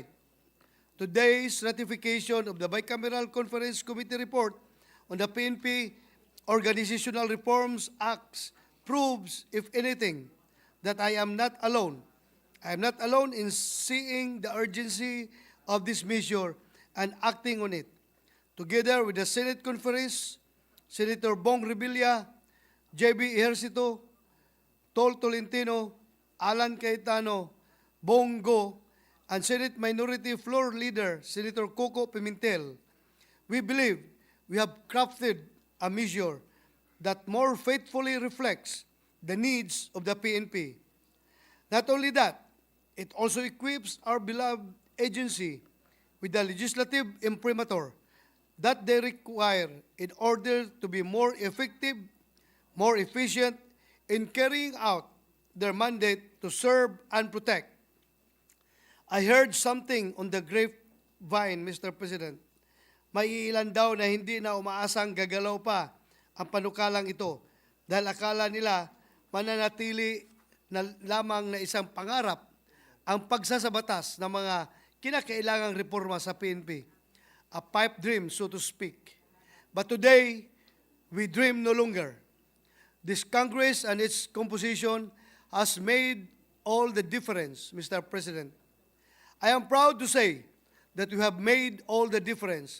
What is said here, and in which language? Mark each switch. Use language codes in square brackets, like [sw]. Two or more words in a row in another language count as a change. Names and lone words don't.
[en] Today's ratification of the Bicameral Conference Committee report on the PNP Organizational Reforms Acts proves, if anything, that I am not alone. I am not alone in seeing the urgency of this measure and acting on it. Together with the Senate Conference, Senator Bong Revilla, J.B. Ejercito, Tol Tolentino, Alan Cayetano, Bongo, and Senate Minority Floor Leader Senator Coco Pimentel, we believe we have crafted a measure that more faithfully reflects the needs of the PNP. Not only that, it also equips our beloved agency with the legislative imprimatur that they require in order to be more effective, more efficient in carrying out their mandate to serve and protect. I heard something on the grapevine, Mr. President. [tl] May ilan daw na hindi na umaasang gagalaw pa ang panukalang ito dahil akala nila mananatili na lamang na isang pangarap ang pagsasabatas ng mga kinakailangang reforma sa PNP. [en] A pipe dream, so to speak. But today, we dream no longer. This Congress and its composition has made all the difference, Mr. President. I am proud to say that we have made all the difference.